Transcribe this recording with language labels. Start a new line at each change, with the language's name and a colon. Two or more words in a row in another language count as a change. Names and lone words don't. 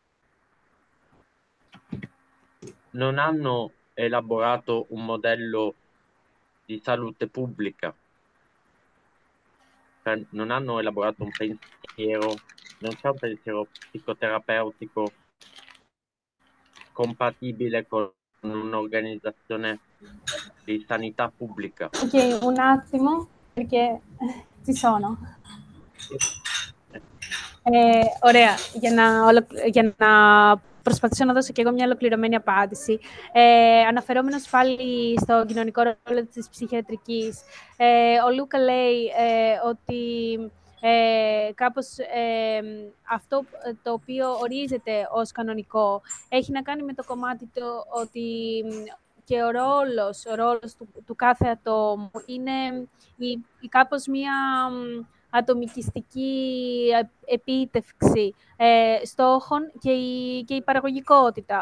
Italian: non hanno elaborato un modello di salute pubblica, cioè non hanno elaborato un pensiero, non c'è un pensiero psicoterapeutico compatibile con un'organizzazione di sanità pubblica. Ok, un attimo, perché ci sono.
Greek: Ωραία. Για να προσπαθήσω να δώσω και εγώ μια ολοκληρωμένη απάντηση. Αναφερόμενος πάλι στο κοινωνικό ρόλο της ψυχιατρικής, ο Λούκα λέει ότι κάπως αυτό το οποίο ορίζεται ως κανονικό έχει να κάνει με το κομμάτι το ότι και ο ρόλος του κάθε ατόμου είναι κάπως μια ατομικιστική επίτευξη στόχων και η παραγωγικότητα.